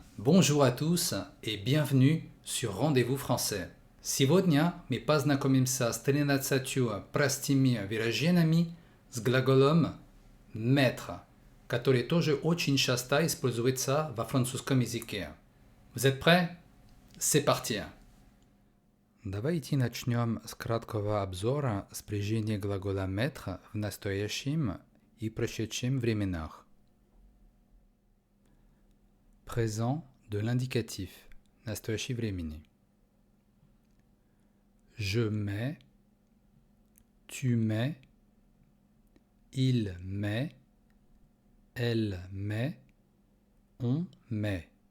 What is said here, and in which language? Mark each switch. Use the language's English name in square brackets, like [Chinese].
[French] Bonjour à tous et bienvenue sur Rendez-vous français. [Russian] Сегодня мы познакомимся с 13 простыми выражениями с глаголом mettre, который тоже очень часто используется во французском языке. [French] Vous êtes prêts? C'est parti! [Russian] Давайте начнем с краткого обзора спряжения глагола mettre в настоящем и прошедшем временах. [French] Présent de l'indicatif, [Russian] настоящий времени. [French] Je mets, tu mets, il met, elle met, on met.